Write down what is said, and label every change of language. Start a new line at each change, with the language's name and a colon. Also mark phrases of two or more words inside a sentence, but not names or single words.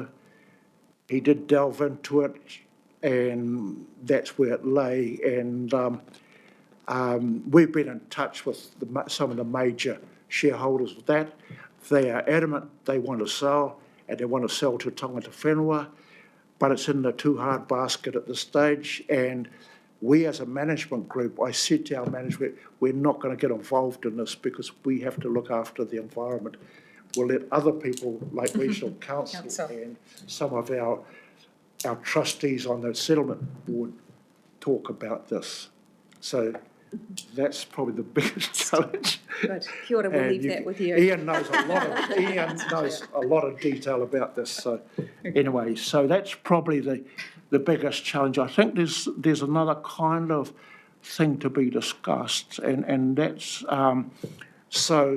English: He did delve into it, and that's where it lay. And we've been in touch with some of the major shareholders of that. They are adamant they want to sell, and they want to sell to
Māori: tangata whenua,
English: but it's in the too hard basket at this stage. And we as a management group, I said to our management, we're not going to get involved in this because we have to look after the environment. We'll let other people like Regional Council and some of our trustees on the settlement board talk about this. So that's probably the biggest challenge. Good.
Māori: Kia ora,
English: we'll leave that with you. Ian knows a lot of detail about this. So anyway, so that's probably the biggest challenge. I think there's another kind of thing to be discussed, and that's so.